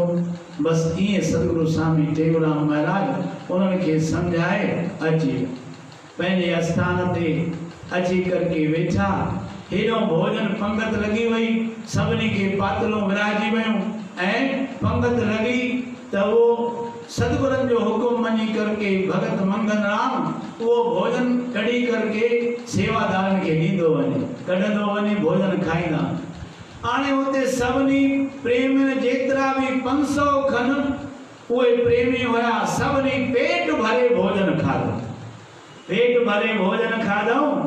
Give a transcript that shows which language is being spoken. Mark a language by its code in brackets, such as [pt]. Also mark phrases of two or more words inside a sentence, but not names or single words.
[sd] बसि ईअं सतगुरु स्वामी टेऊराम महाराज उन्हनि खे सम्झाए अची पंहिंजे आस्थान ते अची करके वेठा। हेॾो भोजन पंगत लॻी वई, सभिनी खे पातलूं विराजी वियूं ऐं पंगत लॻी त उहो सतगुरनि जो हुकुम मञी करके भगत मंगन राम उहो भोजन कढी करके सेवादारनि खे ॾींदो वञे, कढंदो वञे, भोजन खाईंदा। हाणे हुते सभिनी प्रेमी जेतिरा बि 500 खन उहे प्रेमी हुया, सभिनी पेट भरे भोजन खाधो, पेट भरे भोजन खाधऊं।